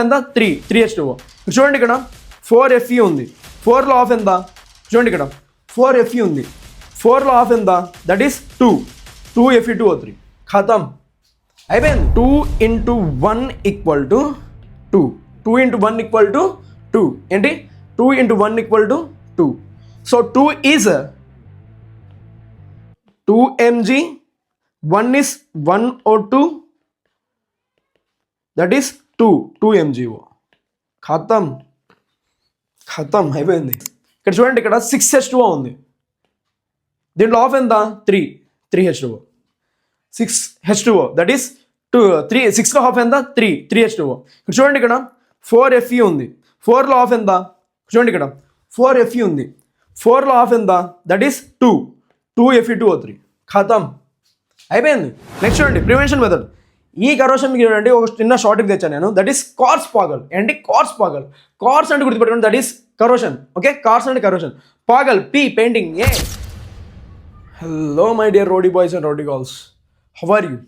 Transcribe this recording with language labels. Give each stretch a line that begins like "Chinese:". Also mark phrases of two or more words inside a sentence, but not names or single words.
Telugu: ఎంత 3H2O. చూడండి ఇక్కడ 4Fe ఉంది. 4లో హాఫ్ ఎంత? చూడండి ఇక్కడ 4Fe ఉంది. 4లో హాఫ్ ఎంత?
English: that is 2Fe2O3.
Telugu: ఖతం, అయిపోయింది.
English: 2 into 1 equal to 2. 2 into 1 equal to 2. ఏంటి? 2 into 1 equal to 2. So 2 is 2 mg, 1 is 1O2, that is 2 mgO.
Telugu: ఖతం అయిపోయింది. ఇక్కడ చూడండి, ఇక్కడ 6H2O ఉంది. దీంట్లో ఆఫ్ ఎంత? 3H2O. 6H2O,
English: that is
Telugu: 6లో హాఫ్ ఎంత? 3H2O. ఇక్కడ చూడండి, ఇక్కడ 4Fe ఉంది. 4లో హాఫ్ ఎంత? చూడండి ఇక్కడ 4Fe ఉంది. 4లో హాఫ్ ఎంత?
English: that is 2Fe2O3.
Telugu: ఖతం, అయిపోయింది. నెక్స్ట్ చూడండి,
English: prevention method.
Telugu: ఈ కరోషన్ చూడండి, ఒక చిన్న షార్ట్కి తెచ్చాను నేను.
English: that is cars
Telugu: పాగల్. ఏంటి? కార్స్ పాగల్. కార్స్ అంటే గుర్తుపెట్టుకోండి,
English: that is corrosion.
Telugu: ఓకే, కార్స్ అంటే కరోషన్. పాగల్,
English: P painting,
Telugu: ఏ.
English: Hello my dear roadie boys and roadie girls, how are you?